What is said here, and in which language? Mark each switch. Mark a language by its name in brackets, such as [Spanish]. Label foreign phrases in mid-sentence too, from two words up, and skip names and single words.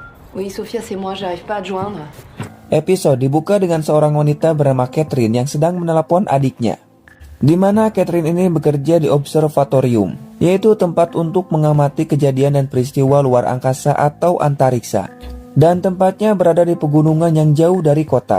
[French] Oui, Sophia, c'est moi, j'arrive pas à te joindre. [Indonesian] Episode dibuka dengan seorang wanita bernama Catherine yang sedang menelepon adiknya. Di mana Catherine ini bekerja di observatorium, yaitu tempat untuk mengamati kejadian dan peristiwa luar angkasa atau antariksa. Dan tempatnya berada di pegunungan yang jauh dari kota.